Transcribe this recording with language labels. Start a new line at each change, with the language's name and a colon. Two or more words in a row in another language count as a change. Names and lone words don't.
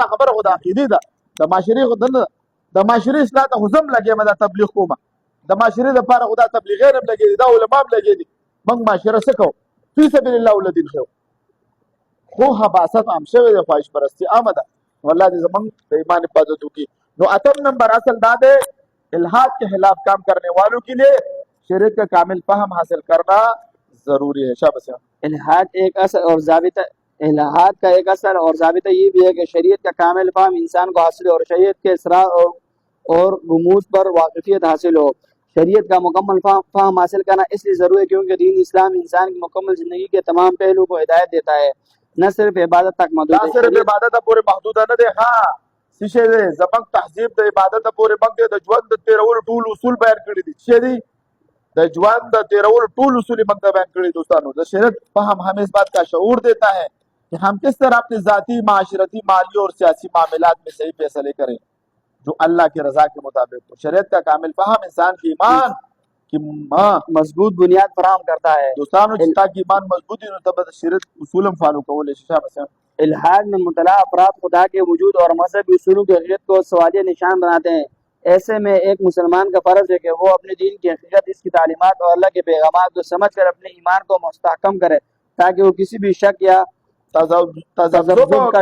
Pashto: خبره خو د عقیدې ده د معاشرې خو نه ده د معاشرې اصلاح ته خو زه هم لګېږم دا تبلیغ کومه د معاشرې دپاره خو دا تبلیغیان هم لګېدي دا علما هم لګېدي موږ معاشره څه کوو
Arabic: فی سبیل الله
Pashto: ولدین ښیو خو حباست عام شوی دی خواهش پرستی عامه ده والله دې زموږ د ایمان حفاظت وکړي نو اتم نمبر اصل دا
Urdu: ہے الحاد کے خلاف کام کرنے والوں کے لیے شریعت کا کامل فہم حاصل کرنا ضروری ہے
Pashto: شاباش
Urdu: الحاد ایک اثر اور ضابطہ الحاد کا ایک اثر اور ضابطہ یہ بھی ہے کہ شریعت کا کامل فہم انسان کو حاصل ہو اور شریعت کے اسرار اور غموض پر واقفیت حاصل ہو شریعت کا مکمل فہم حاصل کرنا اس لیے ضروری ہے کیونکہ دین اسلام انسان کی مکمل زندگی کے تمام پہلو کو ہدایت دیتا ہے نہ صرف عبادت تک محدود ہے
Pashto: صرف عبادت پورے محدود نه دی ها څه دی زمنګ تهذیب د عبادت پورې بنګ دی د ژوند د تیرولو ټول اصول بیان کړی دي څه دی د ژوند د تیرولو ټول اصول بنګ بیان کړی دوستانو د شریعت فهم
Urdu: ہمیں اس بات کا شعور دیتا ہے کہ ہم کس طرح اپنے ذاتی معاشرتی مالی اور سیاسی معاملات میں صحیح فیصلے کریں جو اللہ کی رضا کے مطابق ہو شریعت کا کامل فہم انسان کی ایمان کی مضبوط بنیاد فراہم کرتا ہے
Pashto: دوستانو چې تا کی ایمان مضبوط وي نو ته به د شریعت اصول هم فالو کولی شې شاباش
Urdu: الحاد میں مطلع افراد خدا کے وجود اور مذہبی اصولوں کی حقیقت کو سوالیہ نشان بناتے ہیں ایسے میں ایک مسلمان کا فرض ہے کہ وہ اپنے دین کی حقیقت اس کی تعلیمات اور اللہ کے پیغامات کو سمجھ کر اپنے ایمان کو مستحکم کرے تاکہ وہ کسی بھی شک یا تذبذب کا